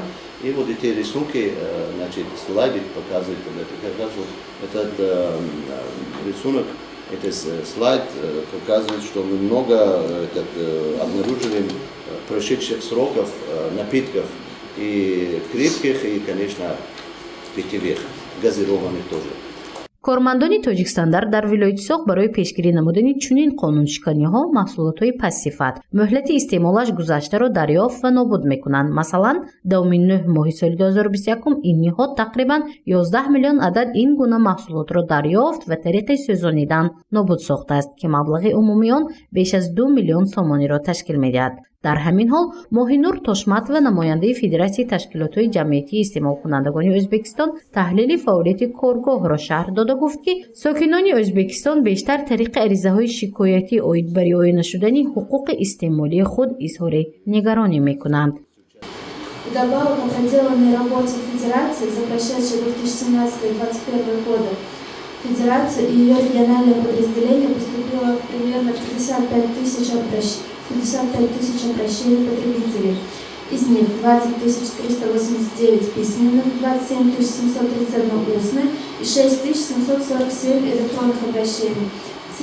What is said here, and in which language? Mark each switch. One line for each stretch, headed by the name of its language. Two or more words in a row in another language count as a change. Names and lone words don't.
Russian: И вот эти рисунки, значит, слайды показывают, это как раз вот этот рисунок, этот слайд показывает, что мы много обнаружили прошедших сроков напитков и крепких, и, конечно, питьевых, газированных тоже.
Tajik: кормандони Тоҷикстандар дар вилояти Соғ барои пешгирӣ намудани чунин қонуншиканиҳо маҳсулотҳои пассифат муҳлати истеъмолаш гузаштаро дарёфт ва нобуд мекунанд. Масалан, 9 моҳи соли 2021 ин ниҳод тақрибан 11 миллион адад ин гуна маҳсулотро дарёфт ва тариқи сӯзонидан нобуд сохтааст, ки маблағи умумии он беш аз 2 миллион сомониро ташкил медиҳад. дар ҳамин ҳол Моҳинур Тошмат ва намояндаи Федератсияи ташкилотҳои ҷамъиятии истеъмолкунандагони O'zbekiston таҳлили фаъолияти коргоҳро шарҳ дода гуфт, ки сокинони O'zbekiston бештар тариқи аризаҳои шикоятӣ оид ба риоя нашудани ҳуқуқи истеъмолии худ изҳори нигаронӣ мекунанд.
Russian: Вдобавок к проделанной работе Федерации за прошедшие 2017-2021 годы Федерация и ее региональные подразделения поступило примерно 55 тысяч обращений потребителей. Из них 20 389 письменных, 27 731 устных и 6 747 электронных обращений.